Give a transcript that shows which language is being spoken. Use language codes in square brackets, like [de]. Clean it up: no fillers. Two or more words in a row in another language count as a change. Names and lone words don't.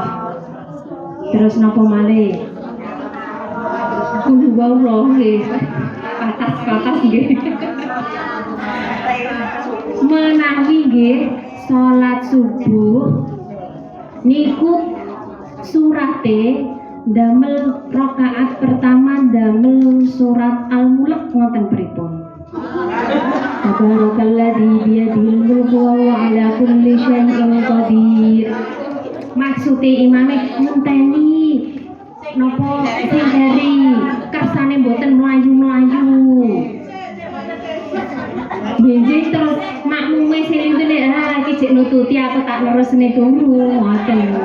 [jv] Terus napa malih? Wallah nggih. Patas nggih. Menawi nggih salat subuh niku surate damel rakaat pertama damel surat Al-Mulk ngoten pripun. [ar] تبارك الذي بيده الملك وهو على كل شيء قدير. [jv] Maksude imame ngenteni napa sing dari kersane mboten mlayu-mlayu. Benjing terus makmume sing ngene iki jek nututi aku tak nerusne dulu ngoten.